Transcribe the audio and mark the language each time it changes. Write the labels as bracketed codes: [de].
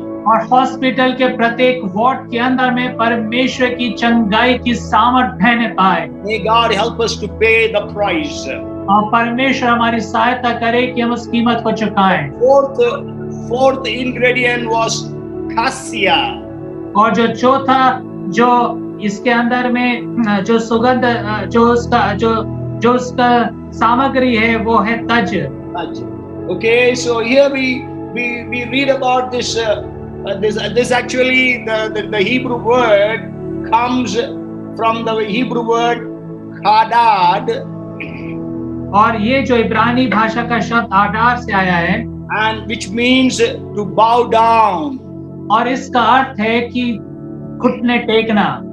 [hi] और हॉस्पिटल के प्रत्येक वार्ड के अंदर में परमेश्वर की चंगाई की सामर्थ बहने पाए। [en] May God help us to pay the price. [hi] और परमेश्वर हमारी सहायता करे कि हम उस कीमत को चुकाएं। [en] Fourth ingredient was cassia. [hi] और जो चौथा जो इसके अंदर में जो सुगंध जो उसका सामग्री है वो है तज। [en] Okay, so here we read about this actually the Hebrew word comes from the Hebrew word hadad. [hi] और ये जो इब्रानी भाषा का शब्द आडार से आया है [en] and which means to bow down. [hi] और इसका अर्थ है कि घुटने टेकना।